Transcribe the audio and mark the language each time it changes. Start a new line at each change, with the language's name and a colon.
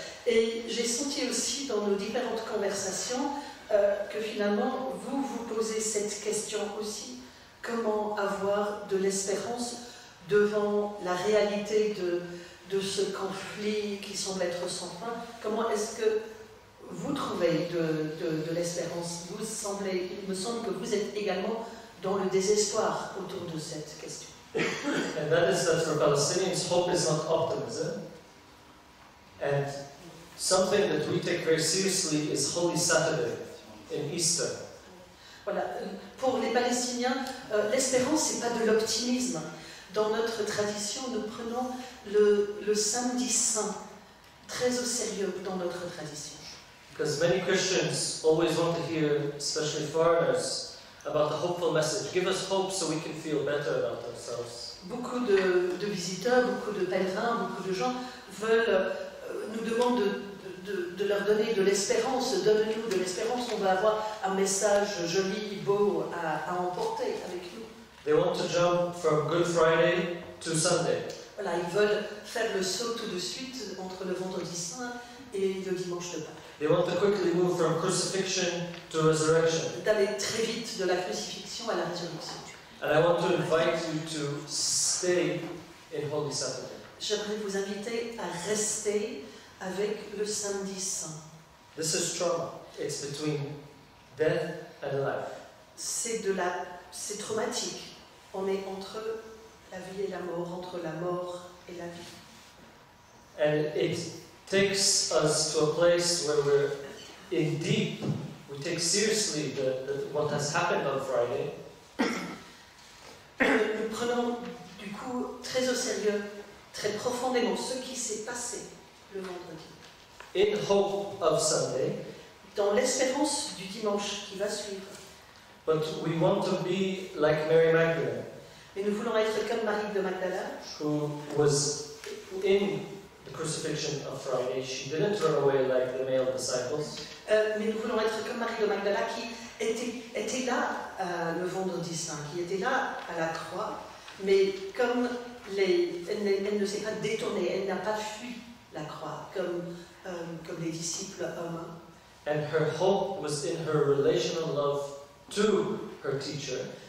French: Et j'ai senti aussi dans nos différentes conversations que finalement vous posez cette question aussi, comment avoir de l'espérance devant la réalité de ce conflit qui semble être sans fin? Comment est-ce que vous trouvez de l'espérance? Il me semble que vous êtes également dans le désespoir autour de cette question.
English: And that is that for Palestinians, hope is not optimism. And something that we take very seriously is Holy Saturday in Easter.
French: Voilà. Pour les Palestiniens, l'espérance, c'est pas de l'optimisme. Dans notre tradition, nous prenons le samedi saint très au sérieux dans notre tradition.
English: Because many Christians always want to hear, especially foreigners, about the hopeful message. Give us hope so we can feel better about ourselves.
French: Beaucoup de visiteurs, beaucoup de pèlerins, beaucoup de gens veulent, nous demandent de leur donner de l'espérance. Donne-nous de l'espérance, on va avoir un message joli, beau à emporter avec nous.
English: They want to jump from Good Friday to Sunday.
French: Voilà, ils veulent faire le saut tout de suite entre le vendredi saint et le dimanche de Pâques.
English: They want to quickly move from crucifixion to resurrection.
French: D'aller très vite de la crucifixion à la résurrection.
English: And I want to invite you to stay in Holy Saturday.
French: J'aimerais vous inviter à rester avec le samedi saint.
English: This is trauma. It's between death and life.
French: C'est traumatique. On est entre la vie et la mort, entre la mort et la vie.
English: And it takes us to a place where we're in deep. We take seriously what has happened on Friday.
French: Nous prenons du coup très au sérieux, très profondément ce qui s'est passé le vendredi.
English: In hope of Sunday.
French: Dans l'espérance du dimanche qui va suivre.
English: But we want to be like Mary Magdalene.
French: Mais nous voulons être comme Marie de Magdala,
English: Who was in the crucifixion of Friday. She didn't run away like the male disciples.
French: mais nous voulons être comme Marie de Magdala qui était là le vendredi saint, qui était là à la croix, mais comme elle ne s'est pas détournée, elle n'a pas fui la croix, comme les disciples hommes.
English: And her hope was in her relational love to her teacher.